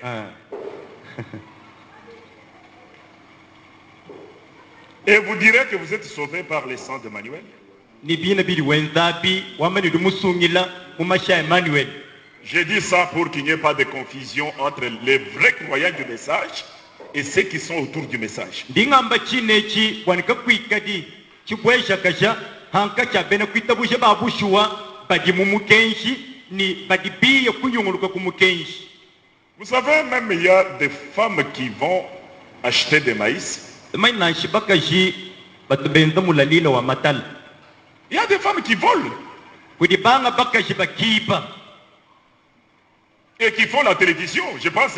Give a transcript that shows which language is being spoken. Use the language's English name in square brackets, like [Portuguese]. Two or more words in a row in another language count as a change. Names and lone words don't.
[French] Et vous direz que vous êtes sauvé par le sang d'Emmanuel. Je dis ça pour qu'il n'y ait pas de confusion entre les vrais croyants du message et ceux qui sont autour du message. [Luba-Katanga] Ndingamba chinechi kwanika kwikadi chibwesha kasha hanka chabena kwitabusha babushwa badi mumukenshi ni badi biye kunyunguluka kumukenshi. [French] Vous savez, même il y a des femmes qui vont acheter des maïs. Il y a des femmes qui volent. Et qui font la télévision, je pense.